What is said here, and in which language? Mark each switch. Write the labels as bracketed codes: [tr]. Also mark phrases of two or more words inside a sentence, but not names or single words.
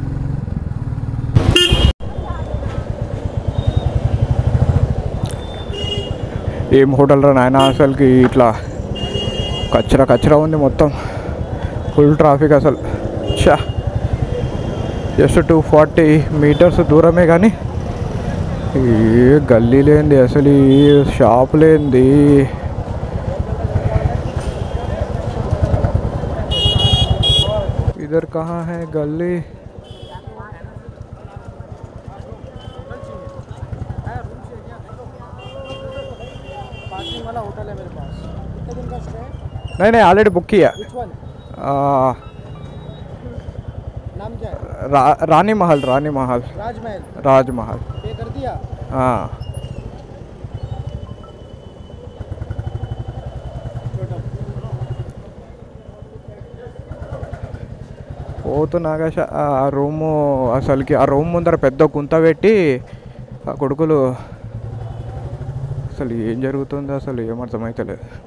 [te] ఏం హోటల్ రా నాయన, అసలుకి ఇట్లా కచ్చరా ఉంది మొత్తం. ఫుల్ ట్రాఫిక్ అసలు. జస్ట్ 240 meters దూరమే కానీ ఏ గల్లీ లేనిది, అసలు ఈ షాప్ లేనిది. [hi] इधर कहाँ है गली? पार्किंग वाला होटल है मेरे पास. कितने दिन का स्टे? नहीं ऑलरेडी बुक किया. [en] Which one? [hi] नाम क्या है? रानी महल. राजमहल. पे कर दिया? हाँ. [te] పోతున్నాగాష ఆ రూము అసలుకి, ఆ రూమ్ ముందర పెద్ద గుంత పెట్టి ఆ కొడుకులు అసలు ఏం జరుగుతుందో అసలు ఏమర్థమైతలేదు.